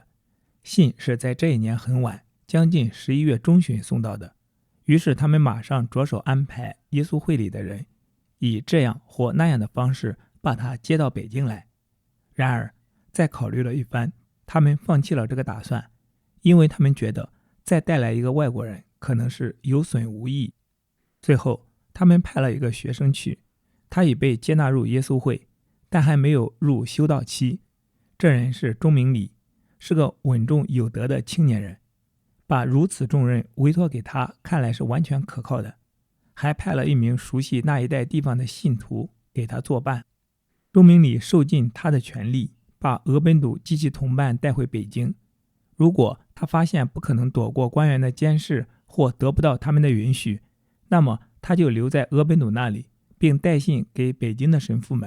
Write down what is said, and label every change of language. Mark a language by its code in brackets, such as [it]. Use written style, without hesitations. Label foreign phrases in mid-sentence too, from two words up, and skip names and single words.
[zh] 信是在這一年很晚，將近11月中旬送到的，於是他們馬上着手安排耶穌會裡的人，以這樣或那樣的方式把他接到北京来。然而，再考慮了一番，他們放棄了這個打算，因為他們覺得再帶來一個外國人可能是有損無益。最後，他們派了一個學生去，他已被接納入耶穌會，但還沒有入修道期。這人是鍾明禮，是個穩重有德的青年人，把如此重任委託給他，看來是完全可靠的，還派了一名熟悉那一帶地方的信徒給他作伴。鍾明禮受盡他的權力，把俄本笃及其同伴帶回北京。如果他發現不可能躲過官员的監視或得不到他們的允許，那麼他就留在俄本笃那裡，並帶信給北京的神父們。